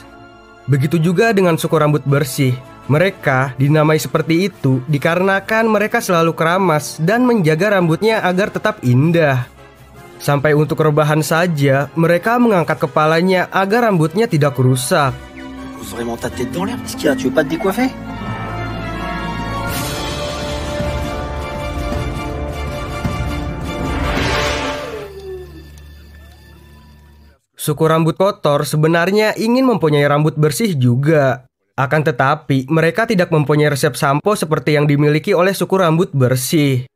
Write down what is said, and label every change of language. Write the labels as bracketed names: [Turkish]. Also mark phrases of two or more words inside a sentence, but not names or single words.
[Indonesian] Begitu juga dengan suku rambut bersih. Mereka dinamai seperti itu dikarenakan mereka selalu keramas dan menjaga rambutnya agar tetap indah. Sampai untuk rebahan saja, mereka mengangkat kepalanya agar rambutnya tidak rusak. [French] Pose vraiment ta tête dans l'air, qu'est-ce qu'il y a? Tu veux pas te décoiffer? [Indonesian] Suku rambut kotor sebenarnya ingin mempunyai rambut bersih juga. Akan tetapi, mereka tidak mempunyai resep sampo seperti yang dimiliki oleh suku rambut bersih.